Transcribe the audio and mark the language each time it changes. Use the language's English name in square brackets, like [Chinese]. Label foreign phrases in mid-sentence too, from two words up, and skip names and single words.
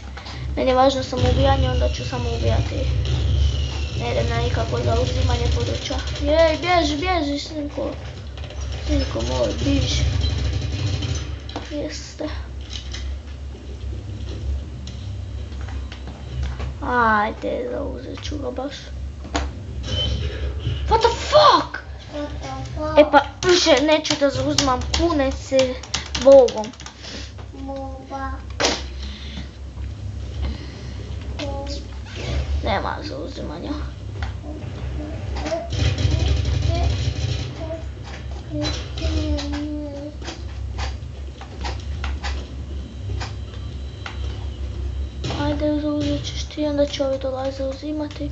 [Croatian] Meni je važno samo ubijanje, onda ću samo ubijati. Ne idem na nikako zauzimanje područja. Jej, bježi, sinko. Sinko moj, biži. Jeste. Ajde, zauzet ću ga baš. [English] What the fuck? [Croatian] E pa, više neću da zauzimam pune se volom. Nema zauzimanja. Ajde, zauzet ćeš ti, onda će ovi dolaze zauzimati.